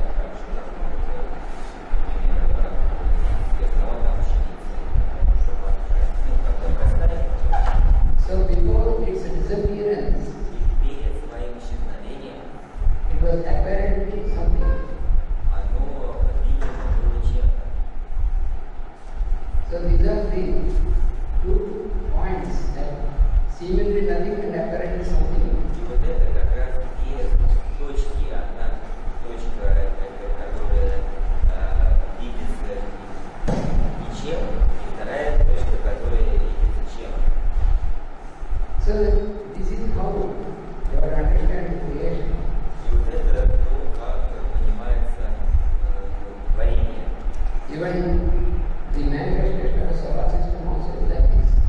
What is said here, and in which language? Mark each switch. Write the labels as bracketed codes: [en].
[ru] Так же, как, например, основа пшеницы, чтобы когда растает, [en] So before its disappearance, [ru] и перед своим исчезновением [en] it was apparently something. [ru] оно, видимо, было чем-то. [en] So these are the 2 points that seemingly nothing and apparently something. [ru] И вот это как раз две точки. Одна точка, которая видится ничем, и вторая точка, которая видится чем. [en] So this is how you are understanding creation. [ru] И вот это то, как понимается творение. [en] Even the manifestation of the solar system also is like this.